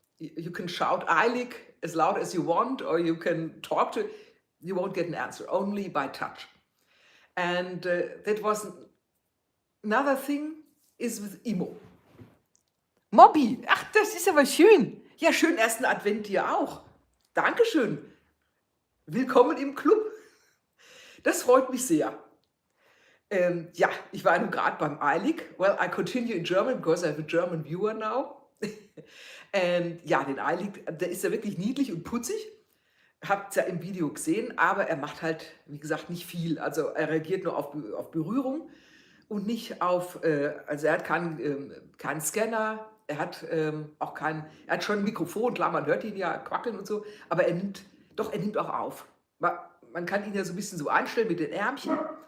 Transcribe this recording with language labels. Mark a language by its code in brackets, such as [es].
[en] You can shout Eilig as loud as you want, or you can talk to. You won't get an answer, only by touch. And that was another thing is with Imo. [de] Mobby, ach, das ist aber schön. Ja, schönen ersten Advent dir auch. Dankeschön. Willkommen im Club. Das freut mich sehr. Ja, ich war nun gerade beim Eilig. [en] Well, I continue in German because I have a German viewer now. [de] Und ja, den Eilig, der ist ja wirklich niedlich und putzig. Habt ihr ja im Video gesehen, aber er macht halt, wie gesagt, nicht viel. Also er reagiert nur auf Berührung und nicht auf, also er hat keinen Scanner, er hat auch er hat schon ein Mikrofon, klar, man hört ihn ja quackeln und so, aber er nimmt auch auf. Man kann ihn ja so ein bisschen so einstellen mit den Ärmchen